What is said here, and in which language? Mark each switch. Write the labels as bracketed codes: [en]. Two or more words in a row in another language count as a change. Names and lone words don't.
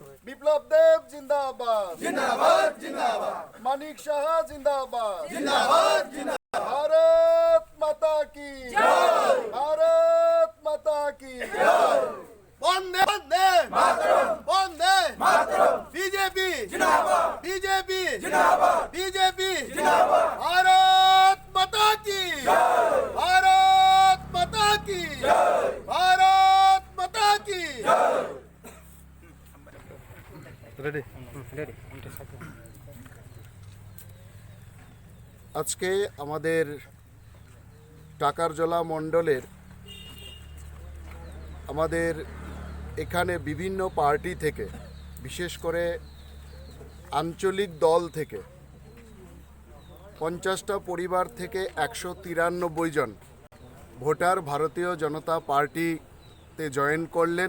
[hi] विप्लव देव जिंदाबाद जिंदाबाद जिंदाबाद मानिक शाह जिंदाबाद जिंदाबाद जिंदाबाद भारत माता की जय भारत माता की जय वंदे वंदे मातरम वंदे मातरम बीजेपी जिंदाबाद बीजेपी जिंदाबाद बीजेपी जिंदाबाद भारत माता की जय भारत माता की जय भारत माता की जय रेडी [bn] আজকে আমাদের টাকারজলা মণ্ডলের আমাদের এখানে বিভিন্ন পার্টি থেকে বিশেষ করে আঞ্চলিক দল থেকে 50টা পরিবার থেকে 193 জন ভোটার ভারতীয় জনতা পার্টিতে জয়েন করলেন।